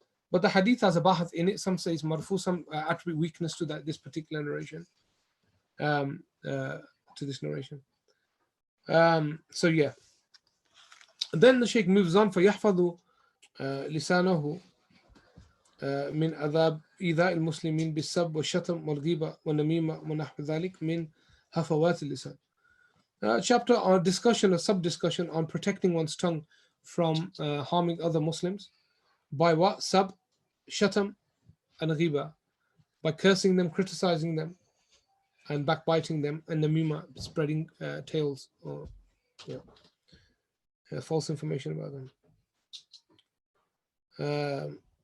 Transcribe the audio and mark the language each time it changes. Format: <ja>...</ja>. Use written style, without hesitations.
<en>But the hadith has a bahath in it. Some say it's marfu, some attribute weakness to this particular narration, to this narration. So yeah. Then the Shaykh moves on,</en> <ar>فَيَحْفَظُ لِسَانَهُ من عذاب إيذاء المسلمين بالسب والشتم والغيبة والنميمة ونحو ذلك من هفوات اللسان.</ar> <en>Chapter on discussion or sub-discussion on protecting one's tongue from harming other Muslims. By what? Sab, shatam, and ghiba. By cursing them, criticizing them, and backbiting them, and namima, spreading tales or false information about them.</en>